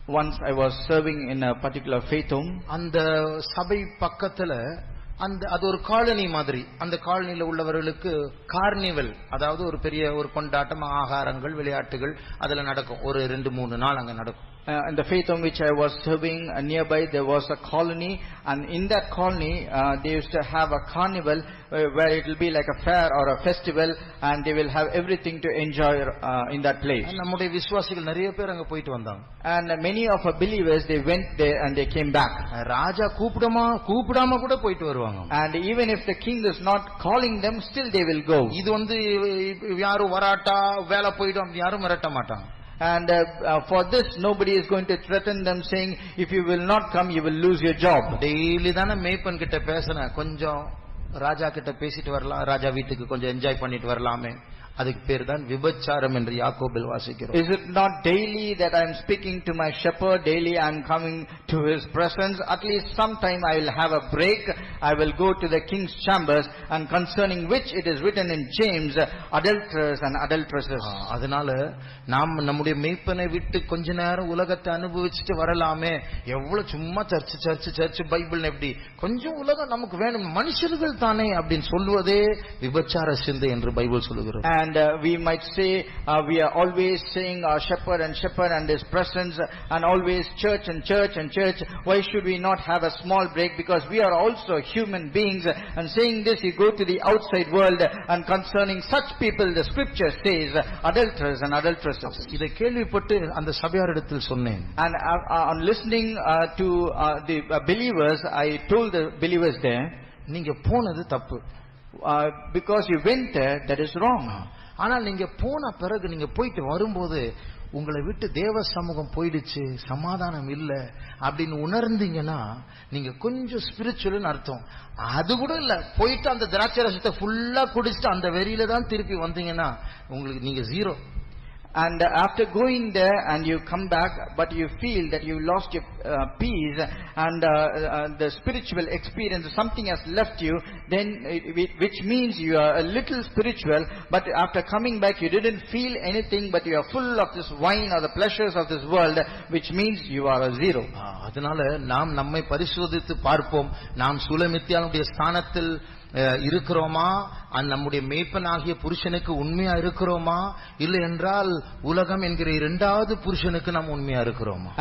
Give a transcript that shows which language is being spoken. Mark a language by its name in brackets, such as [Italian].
[English] Once I was serving in a particular faith home. [Tamil] அந்த சபை பக்கத்துல அது ஒரு காலனி மாதிரி. அந்த காலனில உள்ளவர்களுக்கு கார்னிவல், அதாவது ஒரு பெரிய ஒரு கொண்டாட்டம், ஆகாரங்கள், விளையாட்டுகள் அதுல நடக்கும். ஒரு 2-3 நாள் அங்க நடக்கும். [English] In the faith home which I was serving nearby, there was a colony, and in that colony they used to have a carnival where it will be like a fair or a festival, and they will have everything to enjoy in that place. [Tamil] நம்முடைய விசுவாசிகள் நிறைய பேர் அங்க போயிட்டு வந்தாங்க. [English] And many of our believers, they went there and they came back. [Tamil] ராஜா கூப்பிடாம கூட போயிட்டு வருவாங்க. [English] And even if the king is not calling them, still they will go. [Tamil] இது யாரும் வராட்டா வேலை போயிடும் யாரும் வரட்ட மாட்டாங்க. [English] And for this nobody is going to threaten them saying, if you will not come you will lose your job. [Tamil] Daily தான மேய்ப்பன் கிட்ட பேசணும், கொஞ்சம் ராஜா கிட்ட பேசிட்டு வரலாம், ராஜா வீட்டுக்கு கொஞ்சம் என்ஜாய் பண்ணிட்டு வரலாமே. அதுக்கு பேர் தான் விபச்சாரம் என்று யாக்கோபில் வாசிக்கிறோம். [English] Is it not daily that I am speaking to my shepherd, daily I am coming to his presence? At least sometime I will have a break, I will go to the king's chambers, and concerning which it is written in James, adulterers and adulteresses. [Tamil] அதனால நாம் நம்முடைய மேய்ப்பனை விட்டு கொஞ்ச நேரம் உலகத்தை அனுபவிச்சுட்டு வரலாமே. எவ்வளவு சும்மா சர்ச் பைபிள், எப்படி கொஞ்சம் உலகம் நமக்கு வேணும், மனுஷர்கள் தானே அப்படின்னு சொல்வதே விபச்சார சிந்தை என்று பைபிள் சொல்லுகிறது. [English] And we might say we are always saying our shepherd and his presence, and always church and church and church. Why should we not have a small break? Because we are also human beings. And saying this, you go to the outside world, and concerning such people the scripture says adulterers and adulteresses. [Tamil] இதை கேள்விப்பட்டு அந்த சபையாரிடத்தில் சொன்னேன். [English] And on listening to the believers, I told the believers there, [Tamil] நீங்க போனது தப்பு. [English] Because you went there, that is wrong. [Tamil] ஆனால் நீங்க போன பிறகு நீங்க போயிட்டு வரும்போது உங்களை விட்டு தேவ சமூகம் போயிடுச்சு, சமாதானம் இல்ல அப்படின்னு உணர்ந்தீங்கன்னா நீங்க கொஞ்சம் ஸ்பிரிச்சுவல்னு அர்த்தம். அது கூட இல்ல, போயிட்டு அந்த திராட்சை ரசத்தை ஃபுல்லா குடிச்சிட்டு அந்த வெறியில தான் திருப்பி வந்தீங்கன்னா உங்களுக்கு நீங்க 0. [English] And after going there and you come back, but you feel that you lost your peace and the spiritual experience, something has left you, then which means you are a little spiritual, but after coming back you didn't feel anything, but you are full of this wine or the pleasures of this world, which means you are a zero. [Tamil] அதனால நாம் நம்மை பரிசோதித்து பார்ப்போம். நாம் சூலமித்தியானுடைய ஸ்தானத்தில் இருக்கிறோமா, நம்முடைய மேய்ப்பனாகிய புருஷனுக்கு உண்மையா இருக்கிறோமா, இல்லை என்றால் உலகம் என்கிற இரண்டாவது புருஷனுக்கு நாம் உண்மையா இருக்கிறோமா?